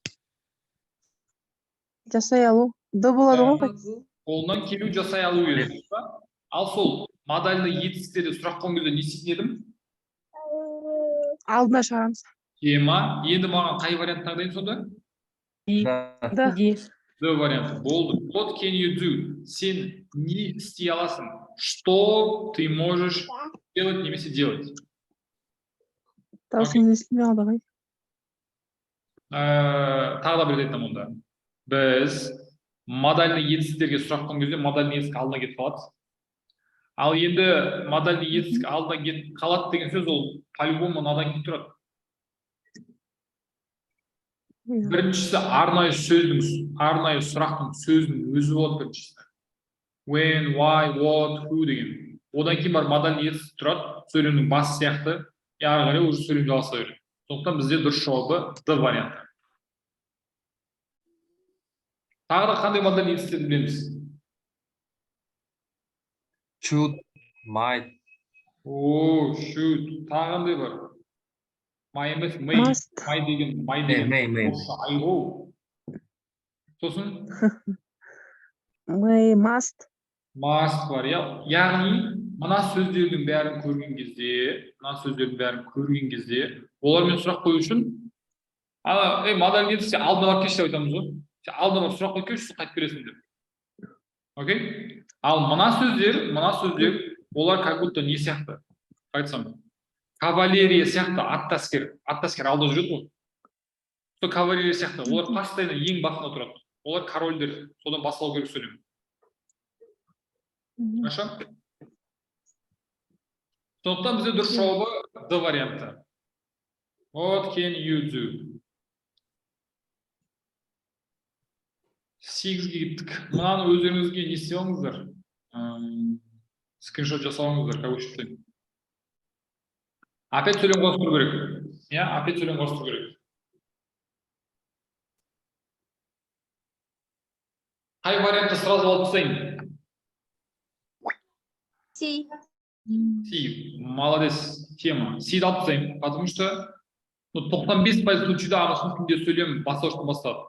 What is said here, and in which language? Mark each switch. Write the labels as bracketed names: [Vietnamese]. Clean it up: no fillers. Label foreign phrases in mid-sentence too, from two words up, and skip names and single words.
[Kazakh] Жасай алу. Д болады ғой. Қолынан келу жасай алу еді. Ал сол модальный етістіктерде сұрақ қойған кезде не істейтін едім? Алдына шығарамыз. Тема. Енді маған қай вариант таңдайын сонда? Д варианты. Болды. [English] What can you do? [Kazakh] Сен не істей аласың? [Russian] Что ты можешь делать немесе делать? [Kazakh] Даусын естілмей қалды ғой. Тағы да бір айтамын онда. Біз модальный етістіктерге сұрақ қойған кезде модальный етістік алдына кетіп қалады. Ал енді модальный етістік алдына кетіп қалады деген сөз ол по-любому надан кетіп тұрады. Біріншісі арнайы сұрақтың сөзінің өзі болады біріншісі. [English] When, why, what, who деген. [Kazakh] Одан кейін бар модаль иесі тұрады, сөйлемнің басы сияқты, ары қарай уже сөйлем жалғаса береді. Сондықтан бізде дұрыс жауабы D варианты. Тағы да қандай модаль иестерін білеміз? [English] Should, might, Should. [Kazakh] Тағы қандай бар? May емес, [English] may. Must. [Kazakh] May деген. [English] may. [Kazakh] Айғу. Сосын? [English] May, must. [Kazakh] Must бар, яғни мына сөздердің бәрін көрген кезде, олармен сұрақ қою үшін, модаль иесі сен алдына барып келші деп айтамыз ғой. Сен алдына барып сұрақ қойып келші, қайтып бересің деп. Окей? Ал мына сөздер, олар [Russian] как будто [Kazakh] не сияқты? Айтсам, кавалерия сияқты, аттаскер алда жүреді ғой. Сол кавалерия сияқты, олар постоянно ең басында тұрады. Олар корольдер, содан басталу керек сөйлем. [Russian] Хорошо? [Kazakh] Сондықтан бізде дұрыс жауабы D варианты. [English] What can you do? [Kazakh] 8-ге кеттік. Мынаны өздеріңізге не істей алыңыздар? Скриншот жасауыңыздар, [Russian] как учиться. [Kazakh] Опять сөйлем қосылу керек. Опять сөйлем қосылу керек. Қай вариантты сразу алып тастайын? [English] C. [Russian] Си, молодец, тема. [Kazakh] Сиді алып тастайын, [Russian] потому что [Kazakh] 95% случайда ағылшын тілінде сөйлем бастауыштан бастады.